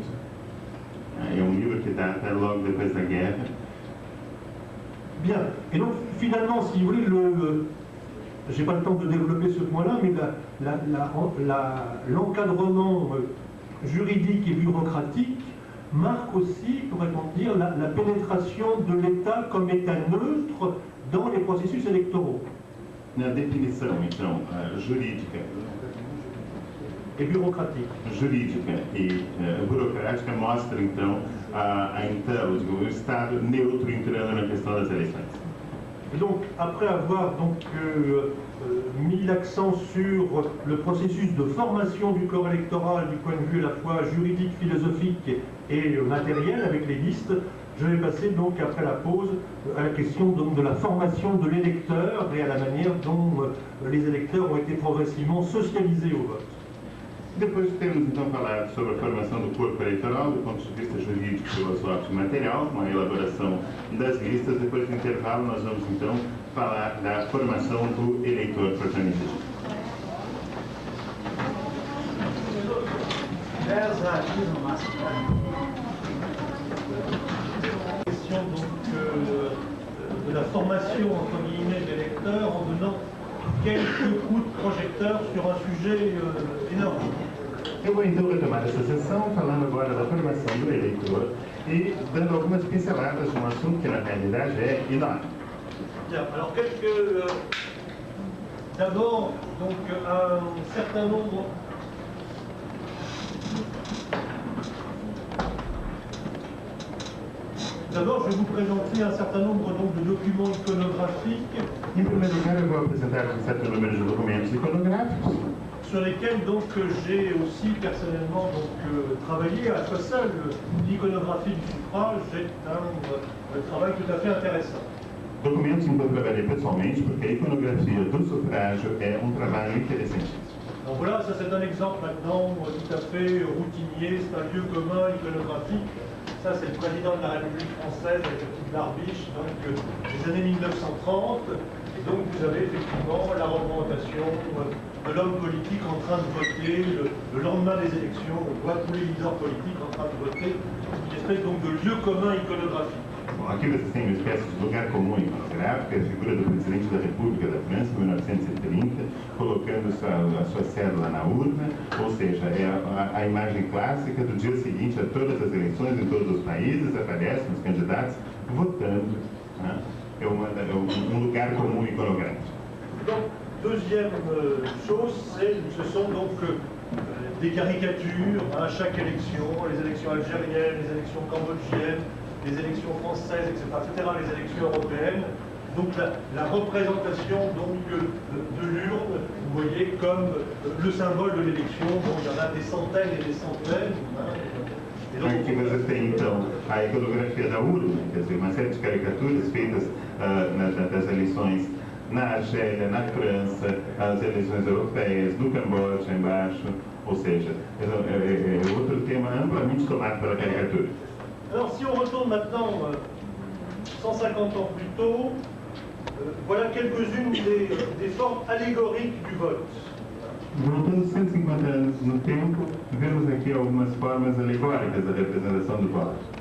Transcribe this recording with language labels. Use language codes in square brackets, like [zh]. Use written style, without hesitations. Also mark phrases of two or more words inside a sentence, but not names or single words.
[pt] É um [fr] livre qui date [pt] logo depois da guerra. [fr] Bien. Et donc, finalement, si vous voulez, je n'ai pas le temps de développer ce point-là, mais l'encadrement juridique et bureaucratique marque aussi, pourrait-on dire, la pénétration de l'État comme État neutre dans les processus électoraux. [pt] Na definição, então, jurídica e bureaucratique. Jurídica e burocrática mostra, então, o Estado neutro entrando na questão das eleições. [fr] Et donc, après avoir donc, mis l'accent sur le processus de formation du corps électoral du point de vue à la fois juridique, philosophique et matériel avec les listes, je vais passer donc après la pause à la question donc, de la formation de l'électeur et à la manière dont les électeurs ont été progressivement socialisés au vote. [pt] Depois temos então falado sobre a formação do corpo eleitoral do ponto de vista jurídico, filosófico e material, com a elaboração das listas. Depois do intervalo nós vamos então falar da formação do eleitor propriamente dito. 10 à 10 no máximo. [fr] Question donc de la formation entre guillemets de l'électeur en donnant quelques coups de projecteur sur un sujet énorme. [pt] Eu vou então retomar essa sessão falando agora da formação do eleitor e dando algumas pinceladas de um assunto que na realidade é enorme. [fr] Bien, alors d'abord, donc un certain nombre D'abord, je vais vous présenter un certain nombre donc, de documents iconographiques. [pt] Em primeiro lugar, eu vou apresentar um certo número de documentos iconográficos [fr] sur lesquels donc j'ai aussi personnellement travaillé, à la fois seul. L'iconographie du suffrage est un travail tout à fait intéressant. [pt] Documentos em que eu trabalhei pessoalmente, porque a iconografia do sufrágio é um trabalho interessantíssimo. [fr] Donc voilà, ça c'est un exemple maintenant tout à fait routinier, c'est un lieu commun iconographique. Ça c'est le président de la République française avec la petite barbiche, donc des années 1930. Et donc vous avez effectivement la représentation de l'homme politique en train de voter le lendemain des élections. On voit tous les leaders politiques en train de voter, une espèce donc de lieu commun iconographique. [pt] Bom, aqui vocês têm uma espécie de lugar comum iconográfico, a figura do presidente da República da França, em 1930, colocando a sua cédula na urna, ou seja, é a imagem clássica do dia seguinte a todas as eleições em todos os países, aparecem os candidatos votando. Né? É um lugar comum iconográfico. [fr] Donc, deuxième chose, ce sont donc des caricatures à chaque élection, les élections algériennes, les élections cambodgiennes, les élections françaises, etc., les élections européennes. Donc la représentation donc, de l'urne, vous voyez, comme le symbole de l'élection. Bon, il y en a des centaines et des centaines. [pt] Aqui vocês têm então a iconografia da urna, quer dizer, uma série de caricaturas feitas das eleições na Argélia, na França, as eleições europeias, no Camboja embaixo, ou seja, é outro tema amplamente tomado pela caricatura. [fr] Alors si on retourne maintenant 150 ans plus tôt, voilà quelques-unes des formes allégoriques du vote. [pt] Voltando 150 anos no tempo, vemos aqui algumas formas alegóricas da representação do voto.